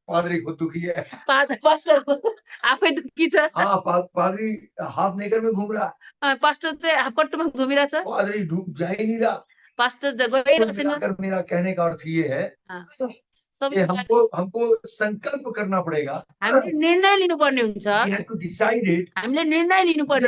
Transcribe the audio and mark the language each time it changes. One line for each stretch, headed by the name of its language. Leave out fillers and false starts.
Hindi: पादरी खुद दुखी है।
Nepali: पास्टर आफै दुःखी छ।
Hindi: हाँ पादरी हाफ नेकर में घूम रहा है।
Nepali: पास्टर चाहिँ पट्टुमा घुमिरहेछ।
Hindi: पादरी डूब जा ही नहीं रहा।
Nepali: पास्टर गइरहेको छैन।
Hindi: मिलाकर मेरा कहने का अर्थ ये है कि हमको संकल्प करना पड़ेगा,
Nepali: हामीले निर्णय लिनुपर्ने हुन्छ।
English: We have to decide it,
Nepali: हामीले निर्णय लिनुपर्ने